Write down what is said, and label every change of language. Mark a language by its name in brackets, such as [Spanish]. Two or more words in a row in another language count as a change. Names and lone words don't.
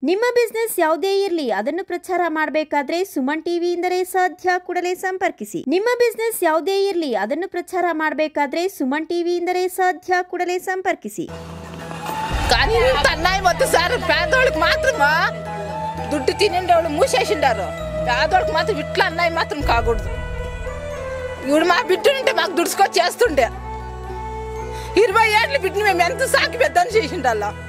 [Kannada] ನಿಮ್ಮ ಬಿಸ್ನೆಸ್ ಯಾವುದೇ ಇರಲಿ ಅದನ್ನು ಪ್ರಚಾರ ಮಾಡಬೇಕಾದ್ರೆ ಸುಮನ್ ಟಿವಿಯಿಂದಲೇ ಸಾಧ್ಯ. ಕೂಡಲೇ ಸಂಪರ್ಕಿಸಿ. ನಿಮ್ಮ ಬಿಸ್ನೆಸ್ ಯಾವುದೇ ಇರಲಿ ಅದನ್ನು ಪ್ರಚಾರ ಮಾಡಬೇಕಾದ್ರೆ ಸುಮನ್ ಟಿವಿಯಿಂದಲೇ ಸಾಧ್ಯ. ಕೂಡಲೇ ಸಂಪರ್ಕಿಸಿ. [Telugu] పేదోళ్ళకి మాత్రమా దుడ్డు తినేవాళ్ళు మూసేసిండారు. పేదోళ్ళకి మాత్రం ఇట్లా అన్నయ్య మాత్రం కాకూడదు. ఇప్పుడు మా బిడ్డనుంటే మాకు దుడుచుకొని చేస్తుండే 20 ఏళ్ళ బిడ్డని మేము ఎంత సాకి పెద్దని చేసిండాలా.